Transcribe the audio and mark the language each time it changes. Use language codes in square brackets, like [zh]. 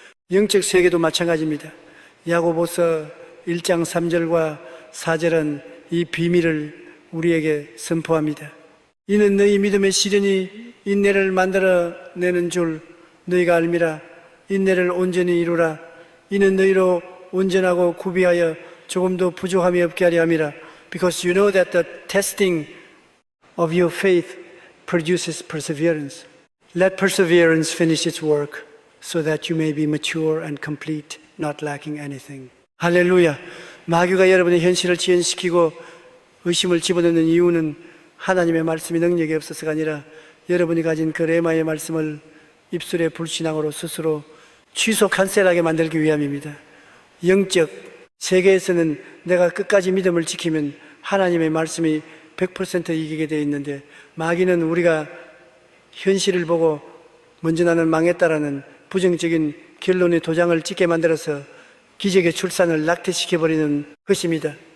[ko] 영적 세계도 마찬가지입니다. 야고보서 1장 3절과 4절은 이 비밀을 우리에게 선포합니다. 이는 너희 믿음의 시련이 인내를 만들어내는 줄 너희가 알미라. 인내를 온전히 이루라. 이는 너희로 온전하고 구비하여 조금도 부족함이 없게 하려 함이라. [en] Because you know that the testing of your faith produces perseverance. Let perseverance finish its work so that you may be mature and complete, not lacking anything. [ko] 할렐루야. 마귀가 여러분의 현실을 지연시키고 의심을 집어넣는 이유는 하나님의 말씀이 능력이 없어서가 아니라 여러분이 가진 그 레마의 말씀을 입술의 불신앙으로 스스로 취소 캔슬하게 만들기 위함입니다. 영적 세계에서는 내가 끝까지 믿음을 지키면 하나님의 말씀이 100% 이기게 되어 있는데, 마귀는 우리가 현실을 보고 먼저 나는 망했다라는 부정적인 결론의 도장을 찍게 만들어서 기적의 출산을 낙태시켜버리는 것입니다.